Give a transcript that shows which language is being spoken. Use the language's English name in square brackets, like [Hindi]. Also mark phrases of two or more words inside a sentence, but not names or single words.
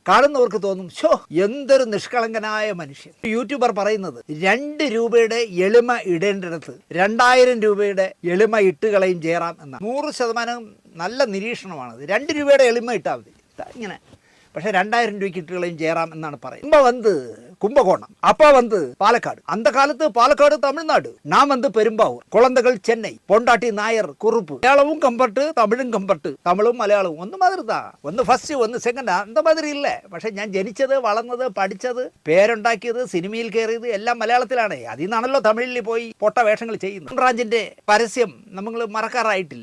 [Malayalam] കാണുന്നവർക്ക് തോന്നും, ഷോ എന്തൊരു നിഷ്കളങ്കനായ മനുഷ്യൻ. യൂട്യൂബർ പറയുന്നത് 2 രൂപയുടെ എളിമ ഇടേണ്ടിടത്ത് 2000 രൂപയുടെ എളിമ ഇട്ടുകളയും ജയറാം എന്നാണ്. 100% നല്ല നിരീക്ഷണമാണത്. 2 രൂപയുടെ എളിമ ഇട്ടാൽ മതി ഇങ്ങനെ. പക്ഷേ 2000 രൂപയ്ക്ക് ഇട്ടുകളയും ജയറാം എന്നാണ് പറയുന്നത്. [Tamil] கும்பகோணம், அப்பா வந்து பாலக்காடு. அந்த காலத்து பாலக்காடு தமிழ்நாடு, நான் வந்து பெரும்பாவூர், குழந்தைகள் சென்னை, பொண்டாட்டி நாயர் കുറുപ്പ്. [Malayalam] മലയാളവും കമ്പട്ട്, തമിഴും കമ്പട്ട്, തമിഴും മലയാളവും ഒന്ന് മാതിരി താ, ഒന്ന് ഫസ്റ്റ് ഒന്ന് സെക്കൻഡ് [Tamil] அந்த மாதிரி [Malayalam] ഇല്ലേ. പക്ഷെ ഞാൻ ജനിച്ചത്, വളർന്നത്, പഠിച്ചത്, പേരുണ്ടാക്കിയത്, സിനിമയിൽ കയറിയത് എല്ലാം മലയാളത്തിലാണ്. അതിൽ നിന്നാണല്ലോ തമിഴിൽ പോയി പൊട്ട വേഷങ്ങൾ ചെയ്യുന്നത്. റാഞ്ചിന്റെ പരസ്യം നമ്മൾ മറക്കാറായിട്ടില്ല.